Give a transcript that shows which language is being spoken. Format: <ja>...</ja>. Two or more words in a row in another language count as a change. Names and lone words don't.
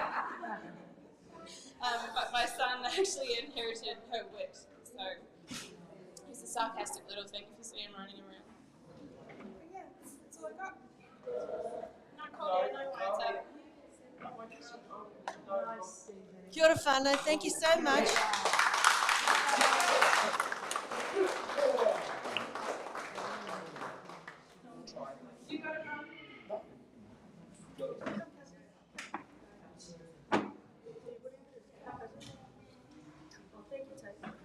<en>But my son actually inherited her wit, so he's a sarcastic little thing if you see him running around. But yeah, that's all I got. No cold, no water.</en> <mi>Kia ora whānau,</mi> <en>thank you so much. You got it, Mum? Thank you, Tate.</en>